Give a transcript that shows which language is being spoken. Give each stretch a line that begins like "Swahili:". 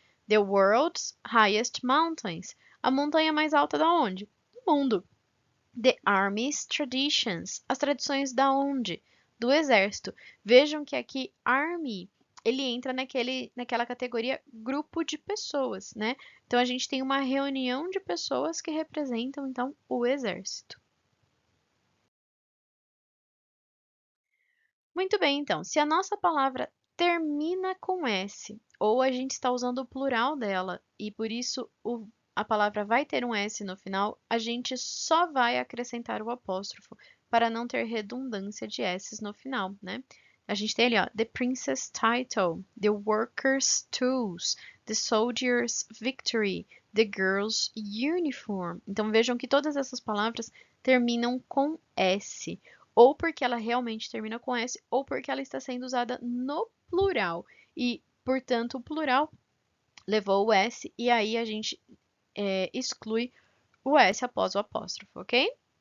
English: The world's highest mountains.
Portuguese: A montanha mais alta da onde? Do mundo.
English: The Army's traditions.
Portuguese: As tradições da onde? Do exército. Vejam que aqui Army ele entra naquela categoria grupo de pessoas, né? Então a gente tem uma reunião de pessoas que representam então o exército. Muito bem, então, se a nossa palavra termina com S, ou a gente está usando o plural dela, e por isso a palavra vai ter um S no final, a gente só vai acrescentar o apóstrofo para não ter redundância de S's no final, né? A gente tem ali, ó,
English: the princess title, the worker's tools, the soldier's victory, the girl's uniform.
Portuguese: Então vejam que todas essas palavras terminam com S ou porque ela realmente termina com S, ou porque ela está sendo usada no plural. E, portanto, o plural levou o S, e aí a gente exclui o S após o apóstrofo, ok?